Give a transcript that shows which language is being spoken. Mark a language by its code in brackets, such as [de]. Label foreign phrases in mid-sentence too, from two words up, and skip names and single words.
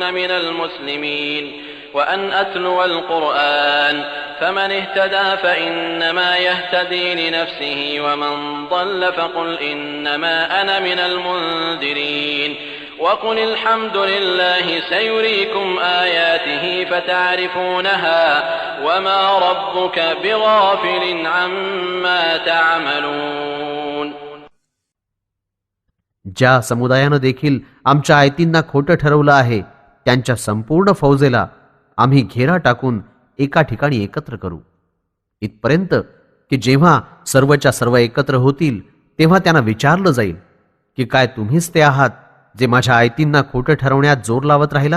[ar] من المسلمين وأن أتلو القرآن فمن اهتدى فإنما يهتدي لنفسه ومن ضل فقل إنما أنا من المنذرين وقل الحمد لله سيريكم آياته فتعرفونها وما ربك بغافل عما تعملون. [mr] ज्या समुदायानं देखील आमच्या आयतींना खोटं ठरवलं आहे त्यांच्या संपूर्ण फौजेला आम्ही घेरा टाकून एका ठिकाणी एकत्र करू, इथपर्यंत की जेव्हा सर्वच्या सर्व एकत्र होतील तेव्हा त्यांना विचारलं जाईल की काय तुम्हीच ते आहात जे माझ्या आयतींना खोटं ठरवण्यात जोर लावत राहिलात?